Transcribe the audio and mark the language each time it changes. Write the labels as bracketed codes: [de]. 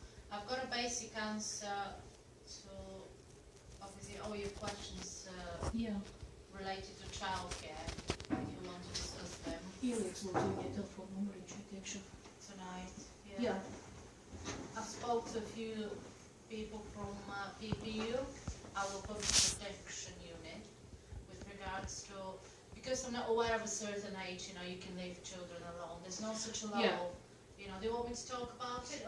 [en] I've got a basic answer to obviously all your questions [lv] Jā. [en] related to childcare, if you want to discuss them [lv] Ieliec lūdzu viņai telefonu numuriņu šeit iekšā. [en] tonight. [lv] Jā. [en] I've spoke to a few people from PPU, our Public Protection Unit, with regards to, because I'm not aware of a certain age, you can leave children alone. There's no such a law. Yeah. Do you want me to talk about it?